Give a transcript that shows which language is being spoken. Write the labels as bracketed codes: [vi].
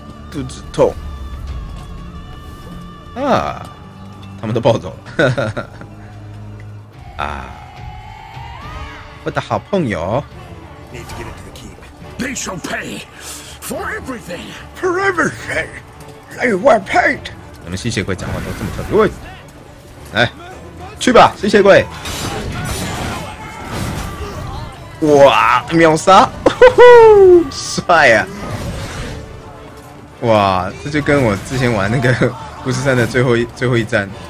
[zh] 肚子痛。啊，他们都暴走了，啊，我的好朋友。 [en] Need to get into the keep. They shall pay for everything. For everything, they were paid. [zh] 你们吸血鬼讲话都这么特别，喂，来，去吧，吸血鬼！哇，秒杀，帅啊！哇，这就跟我之前玩那个巫师3的最后一战